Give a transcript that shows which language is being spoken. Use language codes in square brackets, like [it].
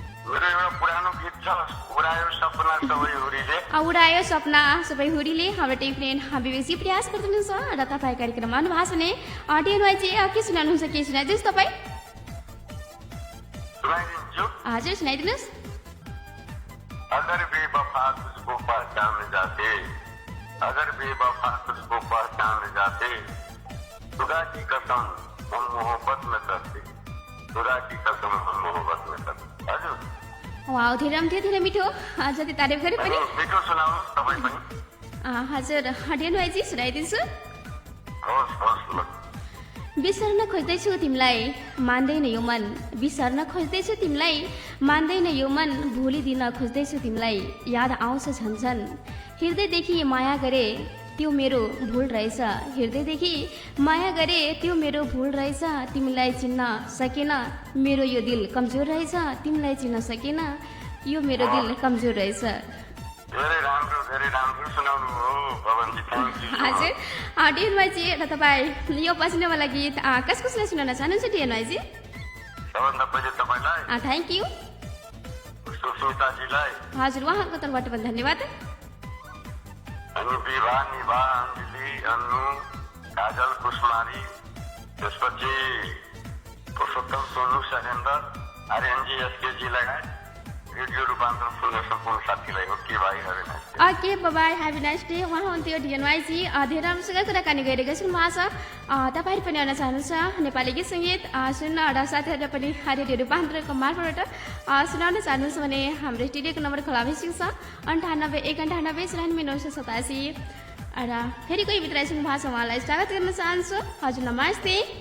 [ne] मेरो एउटा पुरानो गीत छ उडायो सपना सबै हुरीले उडायो सपना सबै हुरीले हाम्रो टेक्निन विवेकजी प्रयास गरिदिनुहुन्छ र तपाईँ कार्यक्रममा आउनुभएको छ भने डियन भाइजी के सुनाउनुहुन्छ के सुनाइदिनुहोस् तपाईँ सुनाइदिन्छु हजुर सुनाइदिनुहोस् [hi] अगर बेवफा तुझको पहचान जाते अगर बेवफा तुझको पहचान जाते खुदा की कसम हम मोहब्बत में करते खुदा की कसम हम मोहब्बत में करते हजुर [ne] वाउ धेरै राम्रो थियो धेरै मिठो जति तारिफ गरे पनि मिठो सुनाउनुहोस् तपाईँ पनि हजुर डियन भाइजी सुनाइदिन्छु होस् होस् ल बिर्सन खोज्दैछु तिमीलाई मान्दैन यो मन बिर्सन खोज्दैछु तिमीलाई मान्दैन यो मन भुलिदिन खोज्दैछु तिमीलाई याद आउँछ झन्झन हृदयदेखि माया गरे त्यो मेरो भुल रहेछ हृदयदेखि माया गरे त्यो मेरो भुल रहेछ तिमीलाई चिन्न सकेन मेरो यो दिल कमजोर रहेछ तिमीलाई चिन्न सकेन यो मेरो दिल कमजोर रहेछ धेरै राम्रो सुनाउनु हो पवनजी थ्याङ्क यू हजुर डियन भाइजी र तपाईँ यो पछिल्लोवाला गीत कसलाई सुनाउन चाहनुहुन्छ डियन भाइजी सबभन्दा पहिले तपाईँलाई थ्याङ्क यू सुस्मिताजीलाई हजुर उहाँको तर्फबाट पनि धन्यवाद अनि विवाह निभा अञ्जली अन्नु काजल कुसमारी त्यसपछि पुरुषोत्तम सोनु सरेन्द्र आर्यनजी एसकेजी लगायत रेडियो रूपान्तरण सुन्ने सम्पूर्ण साथीलाई हो के भाइ [en] okay bye have a nice day [ne] उहाँ हुन्थ्यो डियन भाइजी धेरै राम्रोसँग कुराकानी गरिरहेको छु भएको छ तपाईँहरू पनि आउन चाहनुहुन्छ नेपाली गीत सङ्गीत सुन्न र साथीहरूलाई पनि रेडियो रूपान्तरणको मार्फतबाट सुनाउन चाहनुहुन्छ भने हाम्रो स्टुडियोको नम्बर खुला भइसकेको छ 98 198 987 र फेरि कोही मित्र आइसक्नु भएको छ उहाँलाई स्वागत गर्न चाहन्छु हजुर नमस्ते